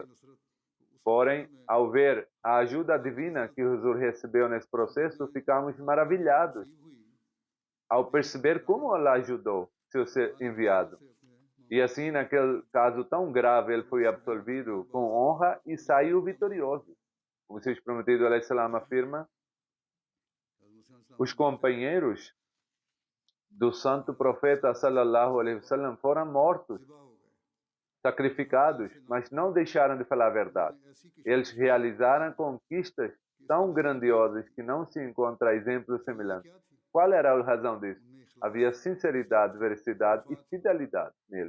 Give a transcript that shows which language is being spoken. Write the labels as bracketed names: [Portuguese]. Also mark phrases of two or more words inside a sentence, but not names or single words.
[Portuguese] Porém, ao ver a ajuda divina que o Huzur recebeu nesse processo, ficamos maravilhados ao perceber como Allah ajudou seu ser enviado. E assim, naquele caso tão grave, ele foi absolvido com honra e saiu vitorioso. O Messias Prometido, [Arabic] عليه السلام, [Portuguese] afirma, Os companheiros do santo profeta [Arabic] صلى الله عليه وسلم [Portuguese] foram mortos, sacrificados, mas não deixaram de falar a verdade. Eles realizaram conquistas tão grandiosas que não se encontra exemplo semelhante. Qual era a razão disso? Havia sinceridade, veracidade e fidelidade neles.